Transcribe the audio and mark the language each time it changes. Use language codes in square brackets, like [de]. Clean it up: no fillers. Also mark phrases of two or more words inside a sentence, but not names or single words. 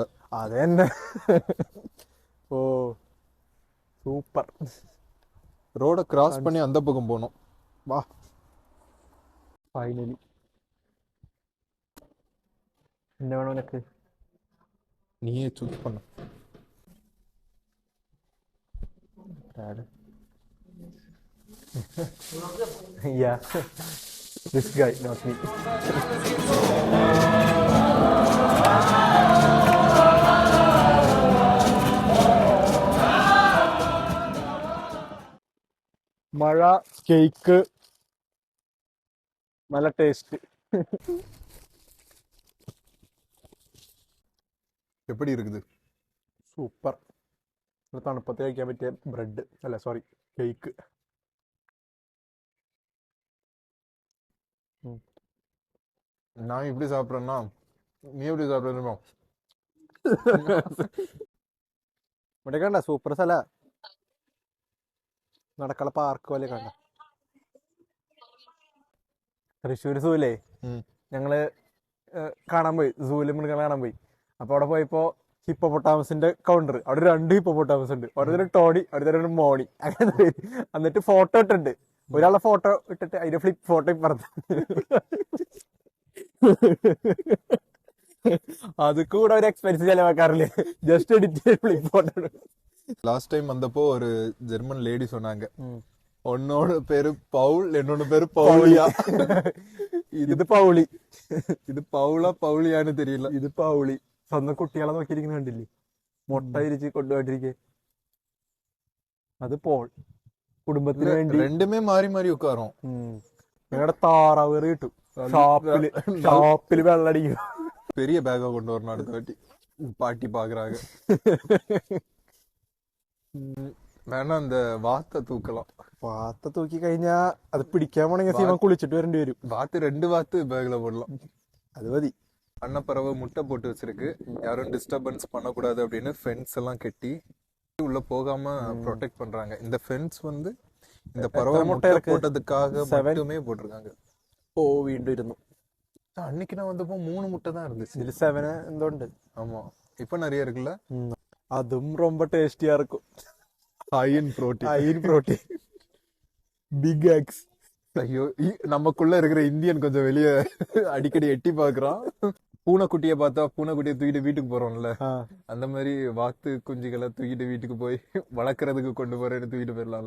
[ta] அது என்ன? ஓ சூப்பர். [en] road cross [ta] பண்ணி அந்த பக்கம் போனோம். வா ஃபைனலி. என்ன வேணும் எனக்கு? நீயே சூஸ் பண்ண. [en] Yeah, this guy, not me. [ml] മഴ, കേക്ക്, നല്ല ടേസ്റ്റ്. [ta] எப்படி இருக்குது? [ml] സൂപ്പർ. തണുപ്പത്ത് കഴിക്കാൻ പറ്റിയ ബ്രെഡ് അല്ല സോറി കേക്ക്. [ta] நான் இப்படி சாப்பிட்றேன்னா നീ எப்படி சாப்பிட்றோ? [ml] ഇവിടെ കണ്ട സൂപ്പർ സ്ഥല, നടക്കള പാർക്ക് പോലെ കണ്ട. തൃശ്ശൂർ സൂല്ലേ ഞങ്ങള് കാണാൻ പോയി, സൂല് മൃഗങ്ങളെ കാണാൻ പോയി. അപ്പൊ അവിടെ പോയപ്പോ [en] hippopotamus counter, [ml] അവിടെ 2 ഹിപ്പോപ്പൊട്ടാമസ് ഉണ്ട്. അവിടെ ടോണി, അവിടെ മോണി, അങ്ങനെ. എന്നിട്ട് ഫോട്ടോ ഇട്ടിട്ടുണ്ട്. ഒരാളുടെ ഫോട്ടോ ഇട്ടിട്ട് അതിന്റെ [en] flip photo [ml] ഇപ്പുറത്ത്. അത് കൂടെ ഒരു എക്സ്പെൻസ് ചെലവാക്കാറില്ലേ, [en] just edit flip photo. last time [ta] வந்தப்போ ஒரு ஜெர்மன் லேடி சொன்னாங்க, உன்னோட பேரு பவுல், என்னோட பேரு பவுலியா. [ml] ഇത് പൗളി. ഇത് പൗളാ പൗളിയാന്ന് தெரியல. ഇത് പൗളി. സ്വന്തം കുട്ടികളെ നോക്കിയിരിക്കുന്ന കണ്ടില്ലേ, മുട്ട ഇരിച്ച് കൊണ്ടുപോയിട്ടിരിക്കെ. അത് പോൾ. കുടുംബത്തിന് വേണ്ടി [ta] ரெண்டுமே மாறி மாறி உட்காரும். [ml] ഞങ്ങളുടെ താറാവ് കറി കിട്ടും ഷാപ്പില് വെള്ളടിക്കും. [ta] பெரிய பேக்கா கொண்டு வரணும் அடுத்த வாட்டி. பாட்டி பாக்குறாங்க. வேணா அந்த வாத்தை தூக்கலாம். [ml] വാത്ത തൂക്കി കഴിഞ്ഞാ അത് പിടിക്കാൻ പോണെങ്കിൽ സീമ കുളിച്ചിട്ട് വരേണ്ടി വരും. [ta] வாத்து 2 வாத்து பேக்ல போடலாம். அது மதி. அன்னப்பறவை முட்டை போட்டு வச்சிருக்கு. யாரும் டிஸ்டர்பன்ஸ் பண்ணக்கூடாது அப்படின்னு ஃபென்ஸ் எல்லாம் கட்டி உள்ள போகாம ப்ரொடெக்ட் பண்றாங்க. இந்த ஃபென்ஸ் வந்து இந்த பறவை முட்டை போட்டதுக்காக மட்டுமே போட்டிருக்காங்க. [ml] ഓ വീണ്ടും ഇരുന്നു. [ta] அன்னைக்கு நான் வந்தப்போ 3 முட்டை தான் இருந்துச்சு. [ml] ഇതിൽ 7 എന്തോ ഉണ്ട്. [ta] ஆமா, இப்ப நிறைய இருக்குல்ல. അതും ரொம்ப ടേസ്റ്റിயா இருக்கும். [en] iron protein. iron protein, big eggs. [ta] ஐயோ, நமக்குள்ள இருக்கிற இந்தியன் கொஞ்சம் வெளியே அடிக்கடி எட்டி பாக்குறான். பூனைக்குட்டியை பார்த்தா பூனைக்குட்டியை தூக்கிட்டு வீட்டுக்கு போறோம்ல, அந்த மாதிரி வாத்து குஞ்சுகளை தூக்கிட்டு வீட்டுக்கு போய் வளர்க்கறதுக்கு கொண்டு போறேன்னு தூக்கிட்டு போயிடலாம்ல.